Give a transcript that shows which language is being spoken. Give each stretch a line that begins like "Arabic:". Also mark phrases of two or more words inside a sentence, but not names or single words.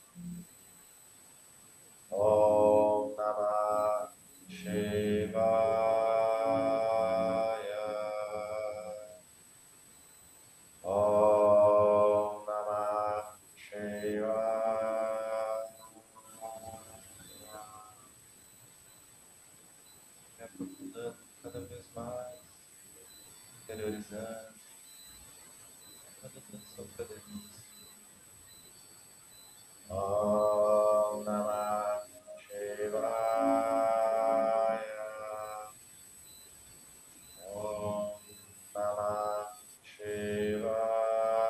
Sanskrit: Om Namah Shivaya. Om Namah Shivaya.
Portuguese: Me aprofundando cada vez mais, interiorizando, dando atenção cada vez.
Sanskrit: Om Namah Shivaya. Om Namah Shivaya.